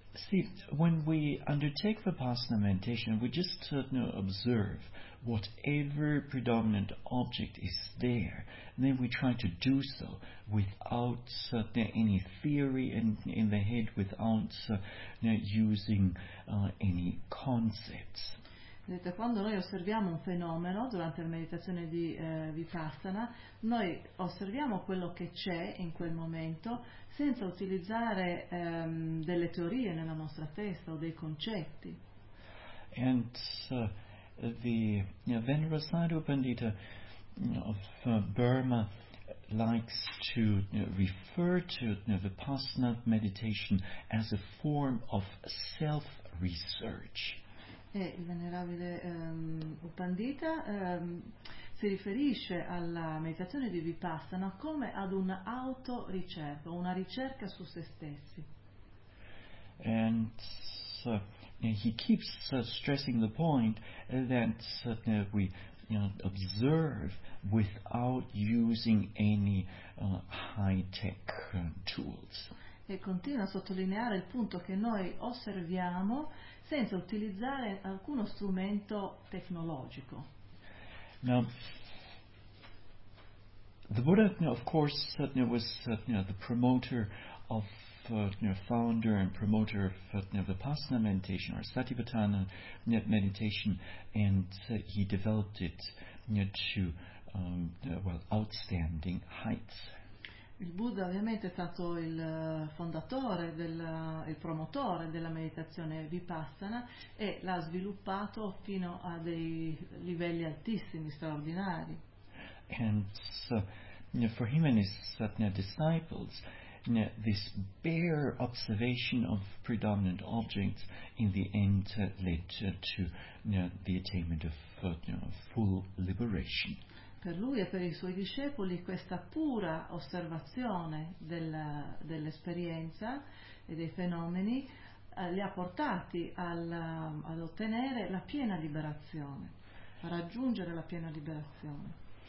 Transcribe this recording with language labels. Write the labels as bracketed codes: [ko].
[en] See, when we undertake Vipassana meditation, we just observe whatever predominant object is there, and then we try to do so without any theory in the head, without using any concepts. [it] Vedete, quando noi osserviamo un fenomeno durante la meditazione di Vipassana, noi osserviamo quello che c'è in quel momento senza utilizzare delle teorie nella nostra testa o dei concetti. [en] And the Venerasadu Pandita of Burma likes to refer to Vipassana meditation as a form of self-research. [it] E il venerabile Upandita si riferisce alla meditazione di Vipassana come ad un'autoricerca, una ricerca su se stessi. [en] And he keeps stressing the point that we observe without using any high-tech tools. [it] E continua a sottolineare il punto che noi osserviamo senza utilizzare alcuno strumento tecnologico. [en] Now, the Buddha, of course, was the promoter of, founder and promoter of Vipassana meditation, or Satipatthana meditation, and he developed it to outstanding heights. [it] Il Buddha ovviamente è stato il fondatore, il promotore della meditazione Vipassana, e l'ha sviluppato fino a dei livelli altissimi, straordinari. [en] And so, for him and his disciples, this bare observation of predominant objects in the end led to the attainment of full liberation. [it] Per lui e per i suoi discepoli questa pura osservazione dell'esperienza e dei fenomeni li ha portati ad ottenere la piena liberazione, a raggiungere la piena liberazione.